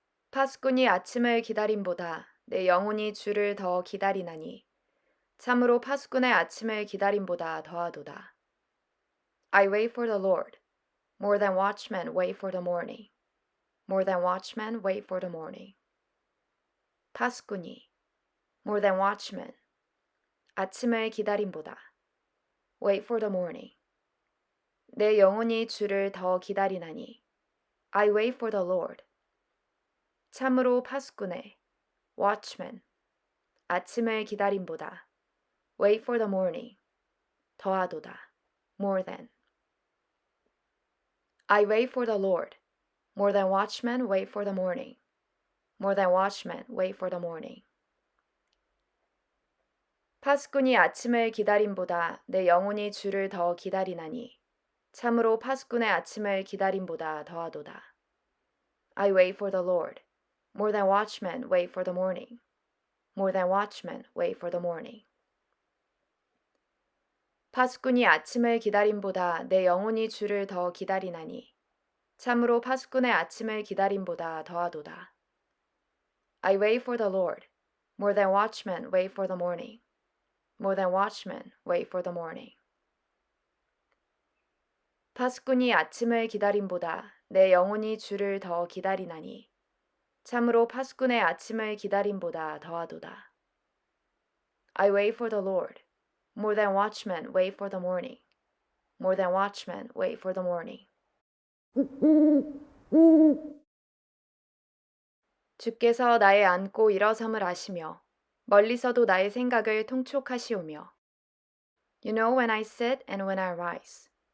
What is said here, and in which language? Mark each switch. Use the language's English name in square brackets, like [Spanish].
[Korean] 파수꾼이 아침을 기다림보다 내 영혼이 주를 더 기다리나니 참으로 파수꾼의 아침을 기다림보다 더하도다. [English] I wait for the Lord, more than watchmen wait for the morning. More than watchmen wait for the morning. [Korean] 파수꾼이 [English] more than watchmen [Korean] 아침을 기다림보다 [English] wait for the morning. [Korean] 내 영혼이 주를 더 기다리나니 [English] I wait for the Lord. [Korean] 참으로 파수꾼의 [English] watchman [Korean] 아침을 기다림보다 [English] wait for the morning [Korean] 더하도다 [English] more than. I wait for the Lord more than watchmen wait for the morning. More than watchmen wait for the morning. [Korean] 파수꾼이 아침을 기다림보다 내 영혼이 주를 더 기다리나니 참으로 파수꾼의 아침을 기다림보다 더하도다. [English] I wait for the Lord more than watchmen wait for the morning. More than watchmen wait for the morning. [Korean] 파수꾼이 아침을 기다림보다 내 영혼이 주를 더 기다리나니 참으로 파수꾼의 아침을 기다림보다 더하도다. [English] I wait for the Lord more than watchmen wait for the morning. More than watchmen wait for the morning. [Korean] 파수꾼이 아침을 기다림보다 내 영혼이 주를 더 기다리나니 참으로 파수꾼의 아침을 기다림보다 더하도다. [English] I wait for the Lord more than watchmen wait for the morning. More than watchmen wait for the morning. [Korean] 주께서 나의 앉고 일어섬을 아시며 멀리서도 나의 생각을 통촉하시오며 [English] You know when I sit and when I rise.